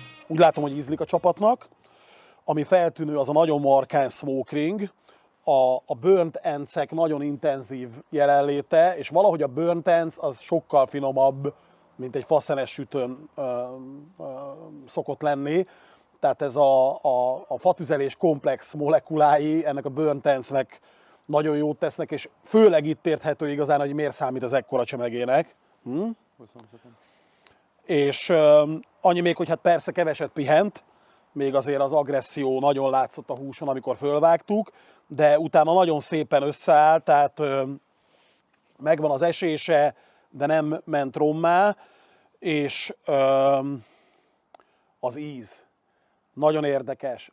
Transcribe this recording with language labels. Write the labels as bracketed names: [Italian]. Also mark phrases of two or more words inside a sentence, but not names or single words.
[Hungarian] úgy látom, hogy ízlik a csapatnak. Ami feltűnő, az a nagyon markáns [English] smoke ring, [Hungarian] a [English] burnt ends-ek [Hungarian] nagyon intenzív jelenléte, és valahogy a [English] burnt ends [Hungarian] az sokkal finomabb, mint egy faszenes sütőn szokott lenni. Tehát ez a fatüzelés komplex molekulái ennek a [English] burnt ends-nek [Hungarian] nagyon jót tesznek, és főleg itt érthető igazán, hogy miért számít az ekkora csemegének. És annyi még, hogy hát persze keveset pihent, még azért az agresszió nagyon látszott a húson, amikor fölvágtuk, de utána nagyon szépen összeáll, tehát megvan az esése, de nem ment rommá, és az íz nagyon érdekes.